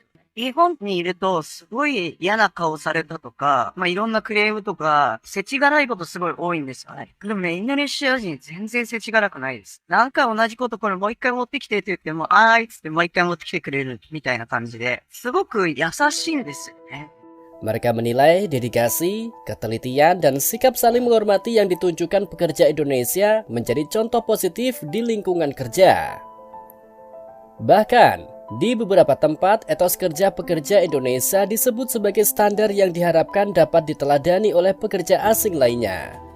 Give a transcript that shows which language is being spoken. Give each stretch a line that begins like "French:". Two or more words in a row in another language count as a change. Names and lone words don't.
Japanese: 日本にいると、すごい嫌な顔されたとか、いろんなクレームとか、世知辛いことすごい多いんですよね。でもね、インドネシア人全然世知辛くないです。なんか同じことこれもう一回持ってきてって言っても、あーいっつってもう一回持ってきてくれるみたいな感じで、すごく優しいんですよね。
Indonesian: Mereka menilai dedikasi, ketelitian, dan sikap saling menghormati yang ditunjukkan pekerja Indonesia menjadi contoh positif di lingkungan kerja. Bahkan, di beberapa tempat, etos kerja pekerja Indonesia disebut sebagai standar yang diharapkan dapat diteladani oleh pekerja asing lainnya.